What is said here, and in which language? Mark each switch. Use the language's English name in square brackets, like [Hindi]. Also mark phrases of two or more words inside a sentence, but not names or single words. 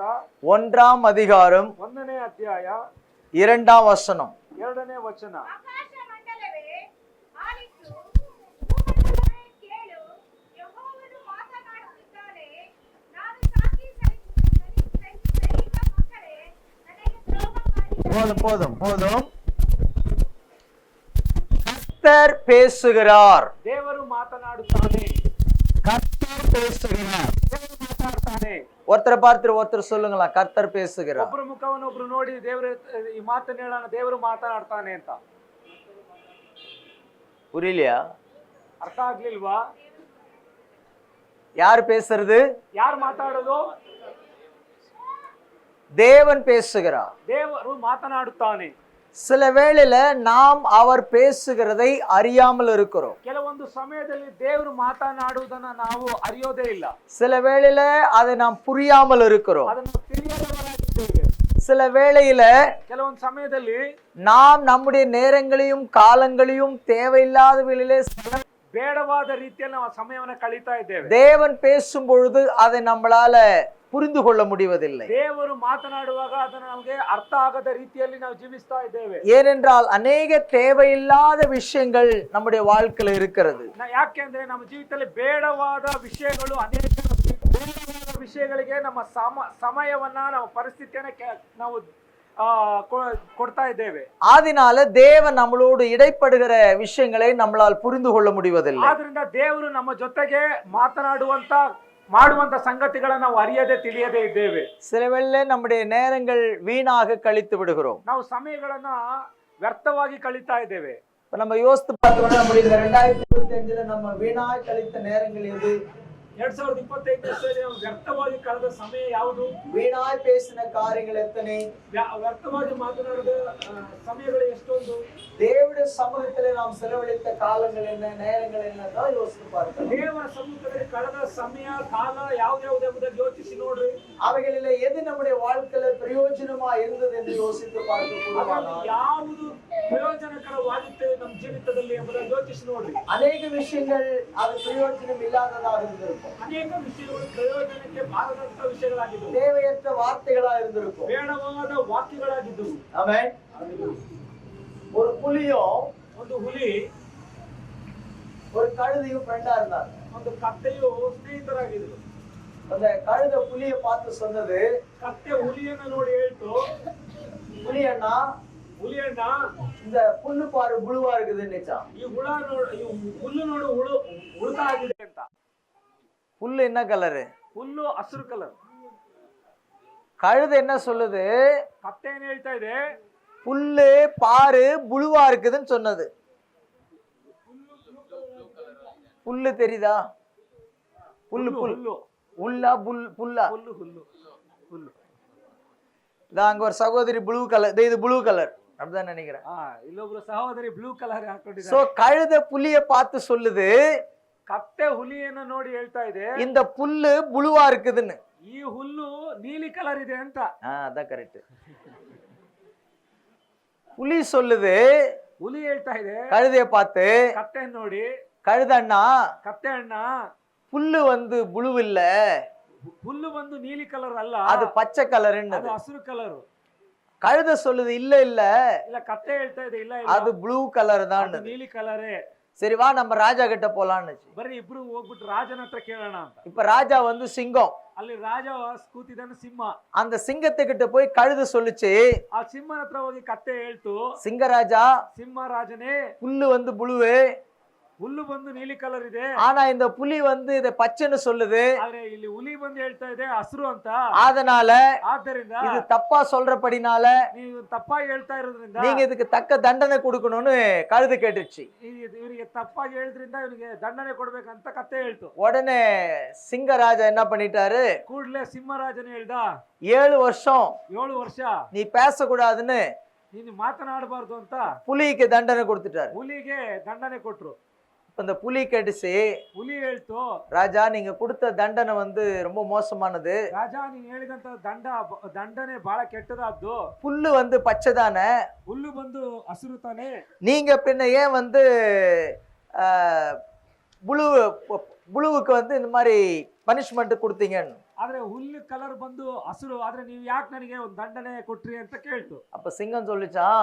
[Tamil] 1ஆம் அதிகாரம் [Kannada] 1ನೇ ಅಧ್ಯಾಯ [Tamil] 2ஆம் வசனம். [Kannada] 2ನೇ ವಚನ. [Tamil] போதும் போதும். கர்த்தர் பேசுகிறார். [Kannada] ದೇವರು ಮಾತನಾಡುತ್ತಾನೆ. [Tamil] கர்த்தர் பேசுகிறார். [Kannada] ದೇವರು ಮಾತನಾಡುತ್ತಾನೆ. [Tamil] ஒருத்தரை பார்த்து ஒருத்தர் சொல்லுங்களா, கர்த்தர் பேசுகிறார். [Kannada] ಒಬ್ಬರ ಮುಖವನ್ನು ಒಬ್ರು ನೋಡಿ ದೇವರು ಈ ಮಾತನ್ನ ಹೇಳೋಣ, ದೇವರು ಮಾತನಾಡ್ತಾನೆ ಅಂತ. [Tamil] புரியலையா? [Kannada] ಅರ್ಥ ಆಗ್ಲಿಲ್ವಾ? [Tamil] யார் பேசுறது? [Kannada] ಯಾರು ಮಾತಾಡೋದು? [Tamil] தேவன் பேசுகிறார். [Kannada] ದೇವರು ಮಾತನಾಡುತ್ತಾನೆ. [Tamil] சில வேளையில நாம் அவர் பேசுகிறதை அறியாமல் இருக்கிறோம். [Kannada] ಕೆಲವೊಂದು ಸಮಯದಲ್ಲಿ ದೇವರು ಮಾತನಾಡುವುದನ್ನ ನಾವು ಅರಿಯೋದೇ ಇಲ್ಲ. [Tamil] சில வேளையில அதை நாம் புரியாமல் இருக்கிறோம். [Kannada] ಅದನ್ನು ತಿಳಿಯದವರಾಗಿದ್ದೇವೆ. [Tamil] சில வேளையில [Kannada] ಕೆಲವೊಂದು ಸಮಯದಲ್ಲಿ [Tamil] நாம் நம்முடைய நேரங்களையும் காலங்களையும் தேவையில்லாத வேளையிலே [Kannada] ಬೇಡವಾದ ರೀತಿಯಲ್ಲಿ ನಾವು ಸಮಯವನ್ನ ಕಳೀತಾ ಇದ್ದೇವೆ. [Tamil] தேவன் பேசும் பொழுது அதை நம்மளால புரிந்து கொள்ள முடிவதில்லை. [Kannada] ದೇವರು ಮಾತನಾಡುವಾಗ ಅದನ್ನ ನಮಗೆ ಅರ್ಥ ಆಗದ ರೀತಿಯಲ್ಲಿ ನಾವು ಜೀವಿಸ್ತಾ ಇದ್ದೇವೆ. [Tamil] ஏனென்றால் ಅನೇಕ தேவையில்லாத விஷயங்கள் நம்முடைய வாழ்க்கையில இருக்கிறது. [Kannada] ಯಾಕೆಂದ್ರೆ ನಮ್ಮ ಜೀವಿತದಲ್ಲಿ ಬೇಡವಾದ ವಿಷಯಗಳು ಅನೇಕ ಬೇಡವಾದ ವಿಷಯಗಳಿಗೆ ನಮ್ಮ ಸಮಯವನ್ನ ನಮ್ಮ ಪರಿಸ್ಥಿತಿಯನ್ನ ನಾವು ಕೊಡ್ತಾ ಇದ್ದೇವೆ. [Tamil] ஆதினால தேவன் நம்மளோடு இடைப்படுகிற விஷயங்களை நம்மளால் புரிந்து கொள்ள முடிவதில்லை. [Kannada] ಆದ್ರಿಂದ ದೇವರು ನಮ್ಮ ಜೊತೆಗೆ ಮಾಡುವಂತ ಸಂಗತಿಗಳನ್ನ ನಾವು ಅರಿಯದೆ ತಿಳಿಯದೆ ಇದ್ದೇವೆ. [Tamil] சில வேளை நம்முடைய நேரங்கள் வீணாக கழித்து விடுகிறோம். [Kannada] ನಾವು ಸಮಯಗಳನ್ನ ವ್ಯರ್ಥವಾಗಿ ಕಳೀತಾ ಇದ್ದೇವೆ. [Tamil] நம்ம யோசித்து பார்த்தோம்னா நம்முடைய 2025ல நம்ம வீணாக கழித்த நேரங்கள் எது? [Kannada] 2025 ವ್ಯರ್ಥವಾಗಿ ಕಳೆದ ಸಮಯ ಯಾವುದು? [Tamil] வீணாய் பேசின காரியங்கள் எத்தனை? [Kannada] ವ್ಯರ್ಥವಾಗಿ ಮಾತನಾಡಿದ ಸಮಯಗಳು ಎಷ್ಟೊಂದು? [Tamil] தேவனுடைய சமூகத்திலே நாம் செலவழித்த காலங்கள் என்ன, நேரங்கள் என்னதான் யோசித்து பார்க்கலாம். [Kannada] ದೇವರ ಸಮ್ಮುಖದಲ್ಲಿ ಕಳೆದ ಸಮಯ ಕಾಲ ಯಾವ್ಯಾವುದೆಂಬುದನ್ನು ಯೋಚಿಸಿ ನೋಡ್ರಿ. [Tamil] அவைகளிலே எது நம்முடைய வாழ்க்கையில பிரயோஜனமா இருந்தது என்று யோசித்து பார்க்க [Kannada] ಯಾವುದು ಪ್ರಯೋಜನಕರವಾಗಿತ್ತು ನಮ್ಮ ಜೀವಿತದಲ್ಲಿ ಎಂಬುದನ್ನು ಯೋಚಿಸಿ ನೋಡ್ರಿ. [Tamil] ಅನೇಕ விஷயங்கள் அது பிரயோஜனம் இல்லாததாக இருந்திருக்கும். [Kannada] ಅನೇಕ ವಿಷಯಗಳು ಪ್ರಯೋಜನಕ್ಕೆ ಬಾರದಂತ ವಿಷಯಗಳಾಗಿದ್ದವು. [Tamil] தேவையற்ற வார்த்தைகளா இருந்திருக்கும். [Kannada] ಬೇಡವಾದ ವಾಕ್ಯಗಳಾಗಿದ್ದವು. [Tamil] ஆமென். ஒரு புலியும் [Kannada] ಒಂದು ಹುಲಿ [Tamil] ஒரு கழுதையும் ஃப்ரெண்டா இருந்தாங்க. [Kannada] ಒಂದು ಕತ್ತೆಯು ಸ್ನೇಹಿತರಾಗಿದ್ರು. [Tamil] அந்த கழுதை புலியை பார்த்து சொன்னது, [Kannada] ಕತ್ತೆ ಹುಲಿಯನ್ನ ನೋಡಿ ಹೇಳ್ತು, [Tamil] புலியண்ணா இந்த புல்லு பாரு புழுவா இருக்குதுன்னுச்சான். [Kannada] ಈ ಹುಲ್ಲು ನೋಡು ಉಳುತಾ ಆಗಿದೆ ಅಂತ. [Tamil] புல்லு என்ன கலரு? [Kannada] ಹುಲ್ಲು ಹಸಿರು ಕಲರ್. [Tamil] கழுதை என்ன சொல்லுது? [Kannada] கத்தை என்ன ಹೇಳ್ತಾ ಇದೆ? [Tamil] புல்லு பாரு புழுவா இருக்குதுன்னு சொன்னது. புல்லு தெரியுதா? புல்லு புல்லு உள்ளா புல்லா புல்லு புல்லு புல்லு. அங்க ஒரு சகோதரி [English] blue colour, [Tamil] இது [English] blue colour [Tamil] அப்படிதான் நினைக்கிறேன். [Kannada] இல்லொಬ್ರು ಸಹೋದರಿ [English] blue colour [Kannada] ಹಾಕೊಂಡಿದ್ದಾರೆ. [Tamil] சோ கழுதை புலிய பார்த்து சொல்லுது, [Kannada] ಕತ್ತೆ ಹುಲಿಯನ್ನು ನೋಡಿ ಹೇಳ್ತಾ ಇದೆ, [Tamil] இந்த புல்லு புழுவா இருக்குதுன்னு. [Kannada] ಈ ಹುಲ್ಲು ನೀಲಿ ಕಲರ್ ಇದೆ ಅಂತ. [Tamil] அதான் கரெக்ட். புலி சொல்லுது, [Kannada] ಹುಲಿ ಹೇಳ್ತಾ ಇದೆ [Tamil] கழுதைய பார்த்து, [Kannada] ಕತ್ತೆ ನೋಡಿ, [Tamil] கழுத அண்ணா, [Kannada] ಕತ್ತೆ ಅಣ್ಣ, [Tamil] புல்லு புழு இல்ல, [Kannada] ಹುಲ್ಲು ನೀಲಿ ಕಲರ್ ಅಲ್ಲ, [Tamil] அது பச்சை கலர்ன்னு. [Kannada] ಅದು ಹಸಿರು ಕಲರ್. [Tamil] கழுத சொல்லுது இல்ல இல்ல [Kannada] இல்ல, கತ್ತೆ ಹೇಳ್ತಾ ಇದೆ ಇಲ್ಲ ಇಲ್ಲ, [Tamil] அது ப்ளூ கலர் தான். [Kannada] ನೀಲಿ ಕಲರೇ. [Tamil] சரி வா நம்ம ராஜா கிட்ட போலாம்னு. [Kannada] ಬರ್ರಿ ಇಬ್ರು ಹೋಗ್ಬಿಟ್ಟು ರಾಜನ ಹತ್ರ ಕೇಳೋಣ ಅಂತ. [Tamil] இப்ப ராஜா சிங்கம், [Kannada] ಅಲ್ಲಿ ರಾಜ ಕೂತಿದ್ದಾನೆ ಸಿಂಹ. [Tamil] அந்த சிங்கத்துக்கிட்ட போய் கழுத சொல்லுச்சு, [Kannada] ಆ ಸಿಂಹನ ಹತ್ರ ಹೋಗಿ ಕತ್ತೆ ಹೇಳ್ತು, [Tamil] சிங்கராஜா, [Kannada] ಸಿಂಹ ರಾಜನೇ, [Tamil] புல்லு புழுவு, [Kannada] ಹುಲ್ಲು ನೀಲಿ ಕಲರ್ ಇದೆ, [Tamil] ஆனா இந்த புலி இத பச்சைன்னு சொல்லுது, [Kannada] ಆದ್ರೆ ಇಲ್ಲಿ ಹುಲಿ ಹೇಳ್ತಾ ಇದೆ ಹಸಿರು ಅಂತ. [Tamil] அதனால [Kannada] ಆದ್ದರಿಂದ [Tamil] இது தப்பா சொல்றபடினால [Kannada] ನೀವು ತಪ್ಪಾಗಿ ಹೇಳ್ತಾ ಇರೋದ್ರಿಂದ [Tamil] நீங்க இதுக்கு தக்க தண்டனை கொடுக்கணும்னு கழுது கேட்டுச்சு. [Kannada] ಇವರಿಗೆ ತಪ್ಪಾಗಿ ಹೇಳಿದ್ರಿಂದ ಇವರಿಗೆ ದಂಡನೆ ಕೊಡ್ಬೇಕಂತ ಕತ್ತೆ ಹೇಳ್ತು. [Tamil] உடனே சிங்கராஜா என்ன பண்ணிட்டாரு, [Kannada] ಕೂಡಲೇ ಸಿಂಹರಾಜನೇ ಹೇಳ್ದ, [Tamil] 7 வருஷம் [Kannada] 7 ವರ್ಷ [Tamil] நீ பேசக்கூடாதுன்னு [Kannada] ನೀನು ಮಾತನಾಡಬಾರ್ದು ಅಂತ [Tamil] புலிக்கு தண்டனை கொடுத்துட்டாரு. [Kannada] ಹುಲಿಗೆ ದಂಡನೆ ಕೊಟ್ರು. [Tamil] இந்த புலி கேட்டுச்சு, [Kannada] ಹುಲಿ ಹೇಳ್ತು, [Tamil] ராஜா நீங்க கொடுத்த தண்டனை ரொம்ப மோசமானது, [Kannada] ರಾಜಾ ನೀನು ಹೇಳಿದಂತ ದಂಡನೆ ಬಹಳ ಕೆಟ್ಟದಾದ್ದು. [Tamil] புல்லு பச்சை தானே, [Kannada] ಹುಲ್ಲು ಹಸಿರು ತಾನೆ, [Tamil] நீங்க பின்ன ஏன் புழுவுக்கு இந்த மாதிரி பனிஷ்மெண்ட் கொடுத்தீங்கன்னு. [Kannada] ಆದ್ರೆ ಹುಲ್ಲು ಕಲರ್ ಹಸಿರು, ಆದ್ರೆ ನೀವು ಯಾಕೆ ನನಗೆ ಒಂದು ದಂಡನೆ ಕೊಟ್ರಿ ಅಂತ ಕೇಳ್ತು. [Tamil] அப்ப சிங்கம் சொல்லுச்சான்,